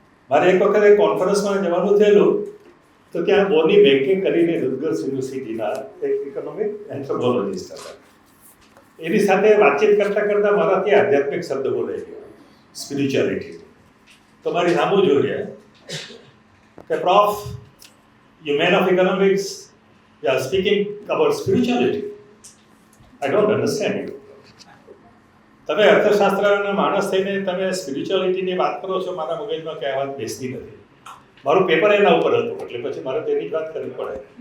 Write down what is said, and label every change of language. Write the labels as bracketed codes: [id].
[gu] મારે એક વખત એક કોન્ફરન્સમાં જવાનું થયેલું, તો ત્યાં બોની બેન્કે કરીને રુટગર્સ યુનિવર્સિટીના એક ઇકોનોમિક એન્થ્રોપોલોજીસ્ટ હતા. એની સાથે વાતચીત કરતાં કરતાં મારાથી આધ્યાત્મિક શબ્દ બોલાઈ ગયો, સ્પિરિચ્યુઆલિટી. તો મારી સામું જોઈ કે પ્રોફ, [en] you man of economics, you are speaking about spirituality. I don't understand you. [gu] તમે અર્થશાસ્ત્રના માણસ થઈને તમે સ્પિરિચ્યુઆલિટીની વાત કરો છો, મારા મગજમાં ક્યાંય વાત બેસતી નથી. મારું પેપર એના ઉપર હતું એટલે પછી મારે તેની જ વાત કરવી પડે.